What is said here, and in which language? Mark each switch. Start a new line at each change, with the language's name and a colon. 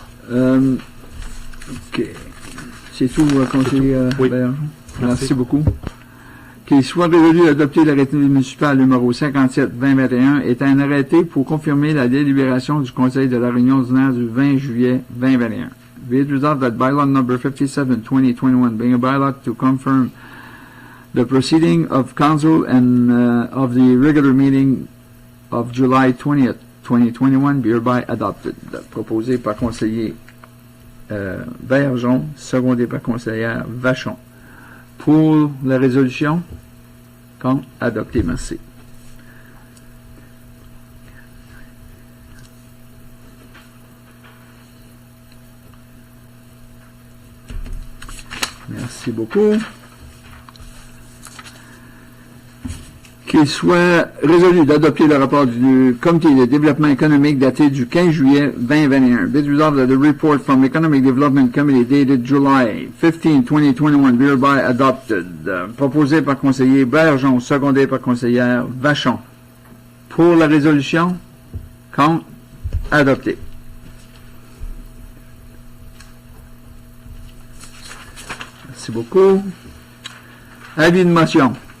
French: OK. C'est tout, conseiller Oui. Bergeron? Merci Merci beaucoup. Qu'il soit résolu d'adopter l'arrêté municipal numéro 57-2021 est un arrêté pour confirmer la délibération du Conseil de la réunion ordinaire du 20 juillet 2021.
English: Be it resolved that bylaw number 57-2021 being a bylaw to confirm the proceeding of council and of the regular meeting of July 20th, 2021 be hereby adopted.
French: Proposé par conseiller Bergeron, secondé par conseillère Vachon. Pour la résolution, contre, adopté. Merci. Merci beaucoup. Qu'il soit résolu d'adopter le rapport du Comité de développement économique daté du 15 juillet 2021.
English: Be it resolved that the report from the Economic Development Committee dated July 15, 2021 be hereby adopted.
French: Proposé par conseiller Bergeron, secondé par conseillère Vachon. Pour la résolution, contre, adopté. Merci beaucoup. Avis de motion.